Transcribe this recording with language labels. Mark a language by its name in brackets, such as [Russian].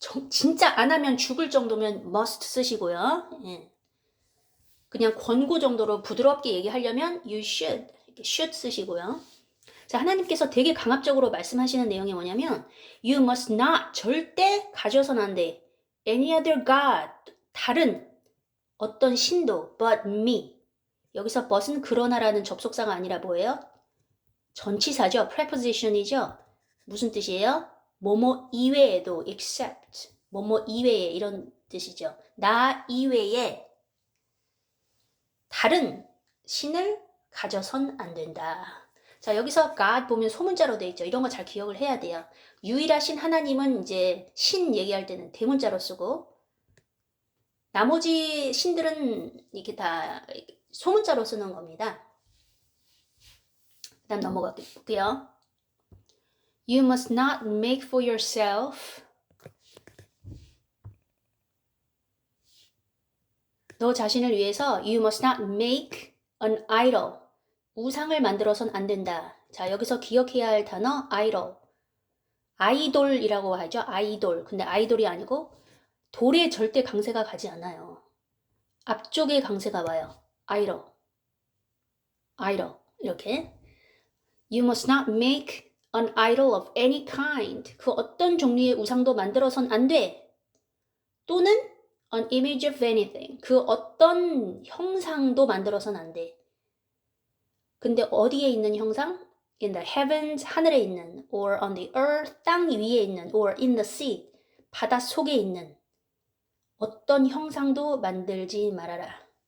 [Korean] 진짜 안 하면 죽을 정도면 must 쓰시고요. 예. 그냥 권고 정도로 부드럽게 얘기하려면 [English] you should, [Korean] 이렇게 should 쓰시고요. 자, 하나님께서 되게 강압적으로 말씀하시는 내용이 뭐냐면 [English] you must not, [Korean] 절대 가져선 안 돼. [English] any other God, [Korean] 다른 어떤 신도 [English] but me. [Korean] 여기서 but은 그러나라는 접속사가 아니라 뭐예요? 전치사죠. preposition이죠. 무슨 뜻이에요? 뭐뭐 이외에도 except, 뭐뭐 이외에 이런 뜻이죠. 나 이외에 다른 신을 가져선 안 된다. 자, 여기서 God 보면 소문자로 돼 있죠. 이런 거 잘 기억을 해야 돼요. 유일하신 하나님은 이제 신 얘기할 때는 대문자로 쓰고 나머지 신들은 이렇게 다 소문자로 쓰는 겁니다. 그 다음 넘어가 볼게요. [English] You must not make for yourself. [Korean] 너 자신을 위해서 [English] you must not make an idol. [Korean] 우상을 만들어선 안 된다. 자, 여기서 기억해야 할 단어 idol. 아이돌이라고 하죠. 아이돌. 근데 아이돌이 아니고 돌에 절대 강세가 가지 않아요. 앞쪽에 강세가 와요. idol. idol. 이렇게. [English] You must not make an idol of any kind. [Korean] 그 어떤 종류의 우상도 만들어선 안 돼. [English] 또는 an image of anything. [Korean] 그 어떤 형상도 만들어선 안 돼. 근데 어디에 있는 형상? [English] In the heavens, [Korean] 하늘에 있는, [English] or on the earth, [Korean] 땅 위에 있는, [English] or in the sea, [Korean] 바다 속에 있는 어떤 형상도 만들지 말아라.